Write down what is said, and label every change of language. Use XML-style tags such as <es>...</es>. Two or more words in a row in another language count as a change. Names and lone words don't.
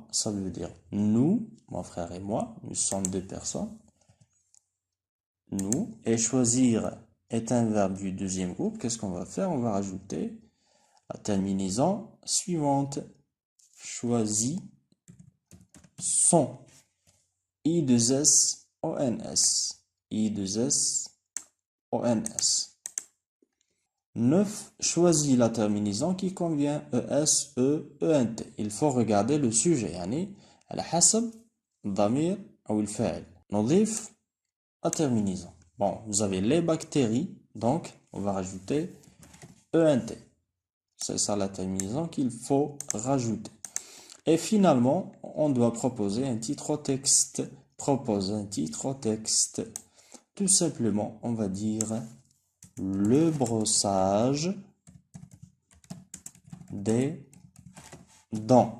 <fr>Ça veut dire nous, mon frère et moi. Nous sommes deux personnes. Nous. Et choisir est un verbe du deuxième groupe. Qu'est-ce qu'on va faire? On va rajouter la terminaison suivante. Choisis son. I2S-O-N-S. I2S-O-N-S. 9. Choisis la terminaison qui convient. E-S, E, E-N-T. Il faut regarder le sujet.</fr> <ar>يعني على حسب الضمير أو الفاعل.</ar> <fr>نضيف la terminaison. Bon, vous avez les bactéries. Donc, on va rajouter E-N-T. C'est ça la terminaison qu'il faut rajouter. Et finalement, on doit proposer un titre au texte. Propose un titre au texte. Tout simplement, on va dire le brossage des dents.</fr>